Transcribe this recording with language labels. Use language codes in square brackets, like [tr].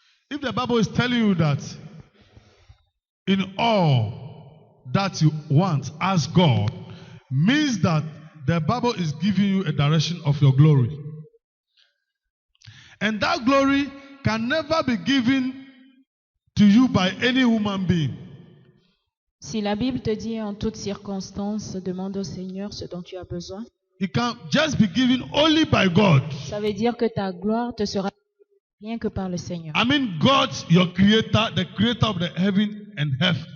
[en] If the Bible is telling you that in all that you want, ask God, means that the Bible is giving you a direction of your glory. And that glory can never be given to you by any human being. [fr] Si la Bible te dit en toutes circonstances, demande au Seigneur ce dont tu as besoin, [en] It can just be given only by God. [fr] ça veut dire que ta gloire te sera rien que par le Seigneur. [en] I mean, God, your creator, the creator of the heaven and earth,